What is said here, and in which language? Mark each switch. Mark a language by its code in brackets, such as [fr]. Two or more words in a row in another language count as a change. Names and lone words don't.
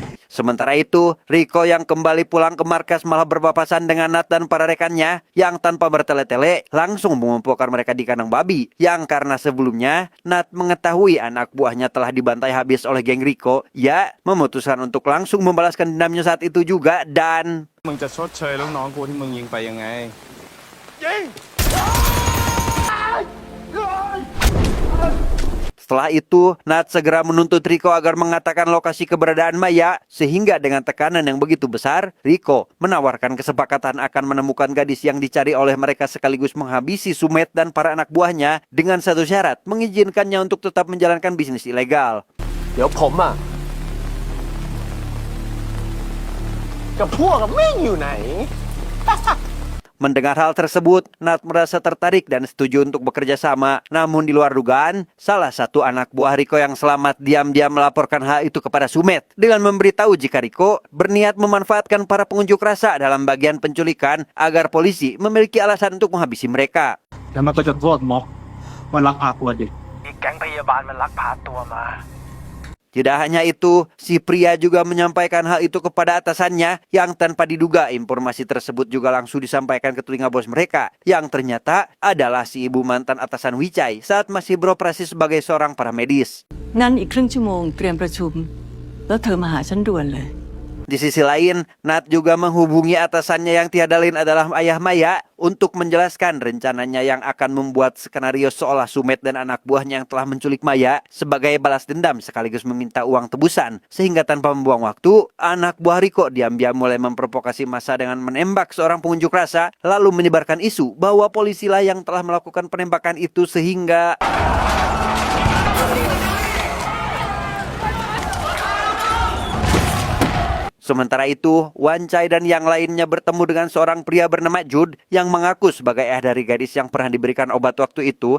[id] Sementara itu, Riko yang kembali pulang ke markas malah berpapasan dengan Nat dan para rekannya yang tanpa bertele-tele langsung mengumpulkan mereka di kandang babi. Yang karena sebelumnya Nat mengetahui anak buahnya telah dibantai habis oleh geng Riko, ia memutuskan untuk langsung membalaskan dendamnya saat itu juga dan [th] มึงจะชดเชยลูกน้องกูที่มึงยิงไปยังไง [id] setelah itu, Nat segera menuntut Riko agar mengatakan lokasi keberadaan Maya, sehingga dengan tekanan yang begitu besar, Riko menawarkan kesepakatan akan menemukan gadis yang dicari oleh mereka sekaligus menghabisi Sumet dan para anak buahnya dengan satu syarat, mengizinkannya untuk tetap menjalankan bisnis ilegal. [th] เดี๋ยวผมอ่ะกับพวกแม่งอยู่ไหน [id] Mendengar hal tersebut, Nat merasa tertarik dan setuju untuk bekerja sama. Namun di luar dugaan, salah satu anak buah Riko yang selamat diam-diam melaporkan hal itu kepada Sumet dengan memberitahu jika Riko berniat memanfaatkan para pengunjuk rasa dalam bagian penculikan agar polisi memiliki alasan untuk menghabisi mereka. [th] แล้วมันก็จะโทษม็อกมันลักพาตัวเด็ก [id] Tidak hanya itu, si pria juga menyampaikan hal itu kepada atasannya yang tanpa diduga informasi tersebut juga langsung disampaikan ke telinga bos mereka yang ternyata adalah si ibu mantan atasan Wicai saat masih beroperasi sebagai seorang paramedis. [th] งั้นอีกครึ่งชั่วโมงเตรียมประชุม แล้วเธอมาหาฉันด่วนเลย [id] Di sisi lain, Nat juga menghubungi atasannya yang tiada lain adalah ayah Maya untuk menjelaskan rencananya yang akan membuat skenario seolah Sumet dan anak buahnya yang telah menculik Maya sebagai balas dendam sekaligus meminta uang tebusan. Sehingga tanpa membuang waktu, anak buah Riko diam-diam mulai memprovokasi massa dengan menembak seorang pengunjuk rasa lalu menyebarkan isu bahwa polisilah yang telah melakukan penembakan itu sehingga sementara itu, Wancai dan yang lainnya bertemu dengan seorang pria bernama Jude yang mengaku sebagai ayah dari gadis yang pernah diberikan obat waktu itu.